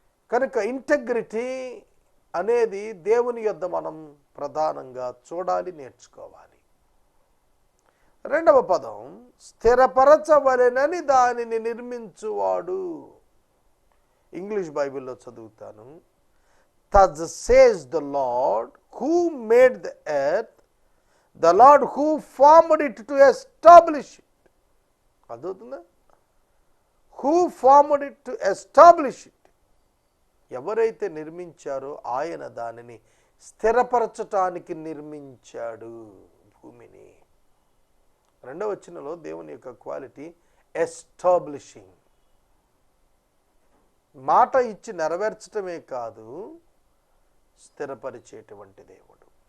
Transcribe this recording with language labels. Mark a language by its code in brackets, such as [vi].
[te] కనుక ఇంటెగ్రిటీ అనేది దేవుని యొద్ద మనం ప్రధానంగా చూడాలి, నేర్చుకోవాలి. 2వ పదం, స్థిరపరచవలెనని దానిని నిర్మించువాడు. ఇంగ్లీష్ బైబిల్లో చదువుతాను. [en] Thus says the Lord who made the earth, the Lord who formed it to establish it. [te] అదవుతుందా? [en] Who formed it to establish it. [te] ఎవరైతే నిర్మించారో ఆయన దానిని స్థిరపరచటానికి నిర్మించాడు భూమిని. 2వ వచనంలో దేవుని యొక్క క్వాలిటీ ఎస్టాబ్లిషింగ్. మాట ఇచ్చి నెరవేర్చటమే కాదు, స్థిరపరిచేటువంటి దేవుడు.